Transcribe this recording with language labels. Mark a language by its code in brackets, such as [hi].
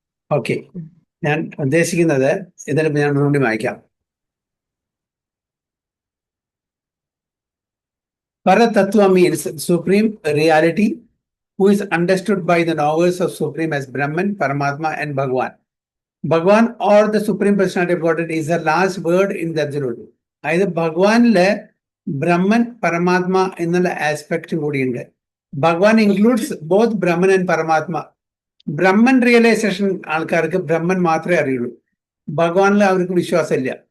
[ml] Okay, ഞാൻ ഉദ്ദേശിക്കുന്നത് ഇതിൽ ഞാൻ ഒന്നുകൂടി വായിക്കാം. [en] Parattatva means supreme reality, who is understood by the knowers of supreme as Brahman, Paramatma and Bhagavan. Bhagavan or the supreme personality of Godhead is the last word in the absolute. [ml] അതായത് ഭഗവാനിലെ ബ്രഹ്മൻ, പരമാത്മ എന്നുള്ള aspect കൂടിയുണ്ട്. [en] Bhagavan includes both Brahman and Paramatma. [ml] Brahman realisation ആൾക്കാർക്ക് ബ്രഹ്മൻ മാത്രമേ അറിയുള്ളൂ. ഭഗവാനിൽ അവർക്ക് വിശ്വാസമില്ല.